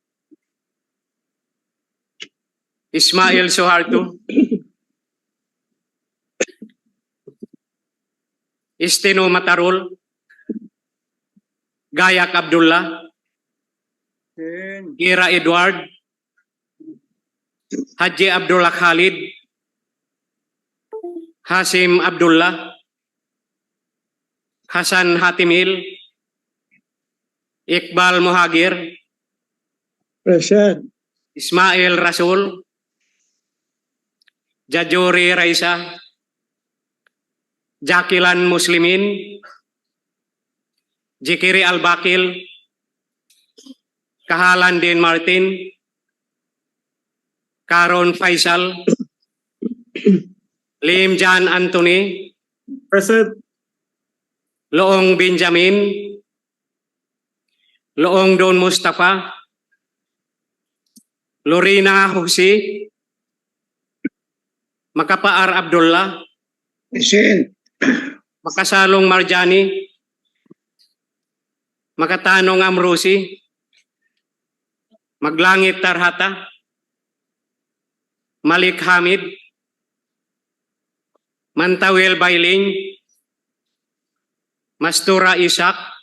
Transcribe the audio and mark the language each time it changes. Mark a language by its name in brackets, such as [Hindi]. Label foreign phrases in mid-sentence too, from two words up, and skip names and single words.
[English] Ismail Suharto, Istino Matarul, Gayak Abdullah, Gira Edward, Haji Abdullah Khalid, Hasim Abdullah, Hasan Hatimil, Iqbal Muhagir, Present. Ismail Rasul, Jajuri Raisa, Jakilan Muslimin, Jikiri Al-Bakil, Kahalan Din Martin, Karon Faisal, Lim Jan Anthony, Present. Loong Benjamin, Loong Don Mustafa, Lorena Husi, Makapaar Abdullah, Present. Makasalong Marjani, Makatanong Amrusi, Maglangit Tarhata, Malik Hamid, Mantawil Bailing, Mastura Isak,